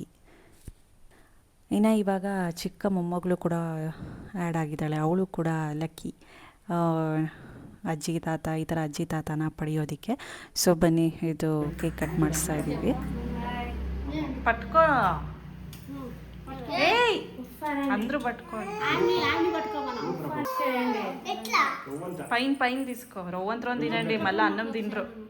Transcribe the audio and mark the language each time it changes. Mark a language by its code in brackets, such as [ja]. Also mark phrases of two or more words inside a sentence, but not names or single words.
[kn] ಇನ್ನು ಇವಾಗ ಚಿಕ್ಕ ಮೊಮ್ಮಗಳು ಕೂಡ ಆ್ಯಡ್ ಆಗಿದ್ದಾಳೆ. ಅವಳು ಕೂಡ ಲಕ್ಕಿ, ಅಜ್ಜಿ ತಾತ ಈ ಥರ ಅಜ್ಜಿ ತಾತನ ಪಡೆಯೋದಕ್ಕೆ. ಸೊ ಬನ್ನಿ, ಇದು [en] cake cut [kn] ಮಾಡಿಸ್ತಾ ಇದ್ದೀವಿ. ಪಟ್ಕೋ ಏಯ್ ಅಂದ್ರು పట్టుకో. [te] పైన తీసుకో. రవ్వంతరం తినండి, మళ్ళీ అన్నం తినరు.